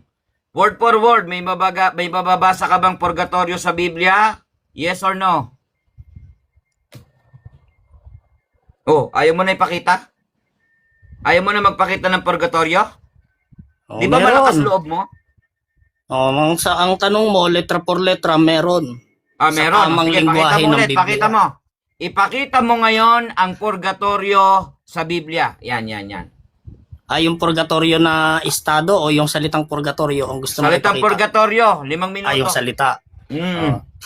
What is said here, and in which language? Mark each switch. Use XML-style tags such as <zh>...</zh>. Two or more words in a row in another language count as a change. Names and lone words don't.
<en>Word for word,</en> <tl>may mababasa ka bang purgatorio sa Biblia?</tl> <en>Yes or no?</en> <tl>Oh, ayaw mo na ipakita? Ayaw mo na magpakita ng purgatorio? Oh, Di ba meron. malakas loob mo? Oh, ang tanong mo,</tl> <es>letra por letra,</es> <tl>meron. Ah, Sa meron. tamang Sige, lingwahe pakita mo ng ulit. Biblia. Pakita mo. Ipakita mo ngayon ang purgatorio sa Biblia. Yan. Yung purgatorio na estado o yung salitang purgatorio ang gusto mo Salitang ipakita? purgatorio. 5 minuto. Yung salita. Mm.</tl>